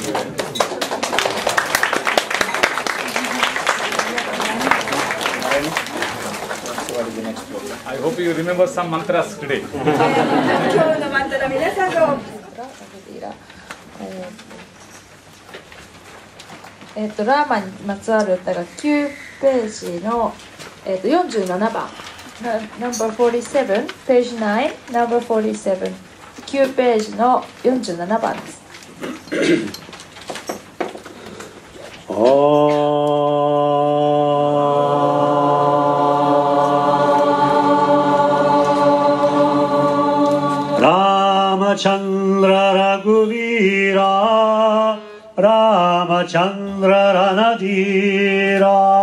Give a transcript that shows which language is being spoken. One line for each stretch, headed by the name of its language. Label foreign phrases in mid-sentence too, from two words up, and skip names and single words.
English: I hope you remember some mantras today.
Japanese: 今日のマントラ皆さんのラーマにまつわる歌が9ページの、47番
English: No.47 page 9 No.47
Japanese: 9 ページの47番です。
Sanskrit: Ramachandra Raghuvira Ramachandra Ranadira